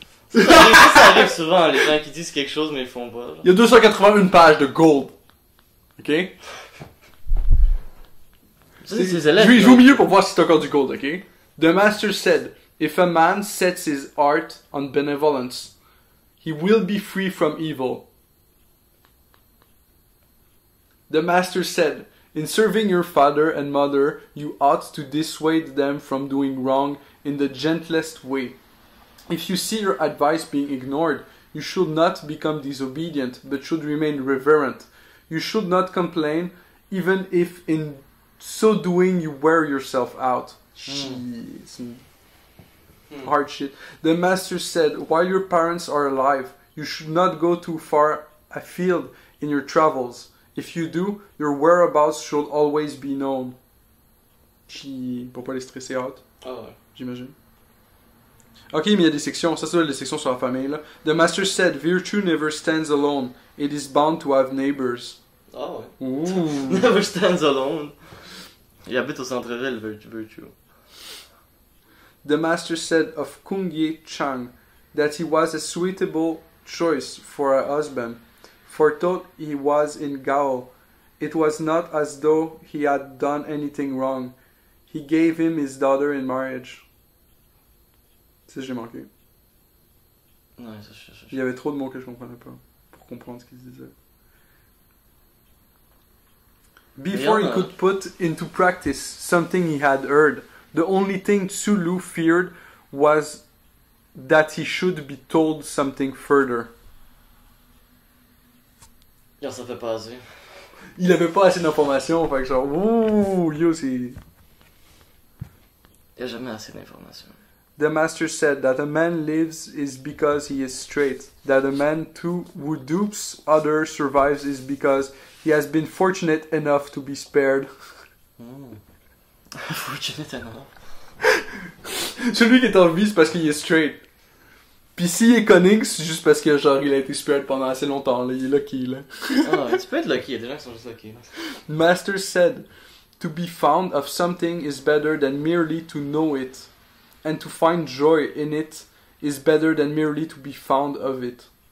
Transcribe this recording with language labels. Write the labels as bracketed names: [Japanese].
[French] Ça arrive souvent, les gens qui disent quelque chose mais ils le font pas. Genre. Il y a 281 pages de gold. Ok? Je joue au milieu pour voir si c'est encore du gold, ok? [English] The master said, "If a man sets his heart on benevolence, he will be free from evil." The master said, "In serving your father and mother, you ought to dissuade them from doing wrong in the gentlest way. If you see your advice being ignored, you should not become disobedient, but should remain reverent. You should not complain, even if in so doing you wear yourself out." Shit. Hard shit. The master said, "While your parents are alive, you should not go too far afield in your travels. If you do, your whereabouts should always be known." [French] Pour pas les stresser out, Ah ouais. j'imagine. Ok, mais il y a des sections. Ça, c'est les sections sur la famille, là. [English] The Master said, Virtue never stands alone. It is bound to have neighbors. [French] Ah ouais. Ouh. [English] Never stands alone. [French] Il habite au centre-ville, Virtue. [English] The Master said of Kung Ye Chang that he was a suitable choice for a husband, for though he was in Gao, it was not as though he had done anything wrong. He gave him his daughter in marriage. [French] Ça, j'ai manqué. Ouais, ça, Il y avait trop de mots que je comprenais pas pour comprendre ce qu'il disait. [English] Before he could put into practice something he had heard, the only thing Tsulu feared was that he should be told something further. [French] Genre, ça fait pas assez. Il avait pas assez d'informations, fait que genre, ouh, yo, c'est... Il y a jamais assez d'informations. [English] The master said that a man lives is because he is straight. That a man too who dupes others survives is because he has been fortunate enough to be spared. Fortunate enough. [French] Celui qui est en vie, c'est parce qu'il est straight. Pis s'il est cunning, c'est juste parce que genre il a été spared pendant assez longtemps, là. Il est lucky, là. Ah, tu peux être lucky, il y a des gens qui sont juste lucky. [English] Master said, to be found of something is better than merely to know it. And to find joy in it is better than merely to be found of it.